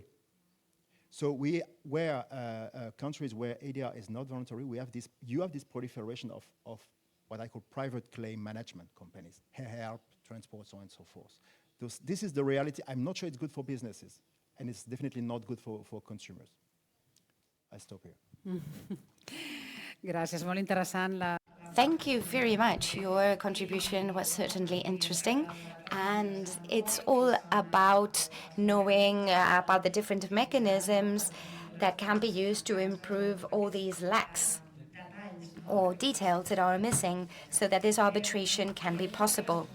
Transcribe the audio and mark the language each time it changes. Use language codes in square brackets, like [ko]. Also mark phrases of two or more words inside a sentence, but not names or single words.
[en] So countries where ADR is not voluntary, you have this proliferation of what I call private claim management companies, help, transport, so on and so forth. This is the reality. I'm not sure it's good for businesses, and it's definitely not good for consumers. I stop here. [ca] Gràcies, molt interessant la... [en] Thank you very much. Your contribution was certainly interesting. And it's all about knowing about the different mechanisms that can be used to improve all these lacks or details that are missing so that this arbitration can be possible.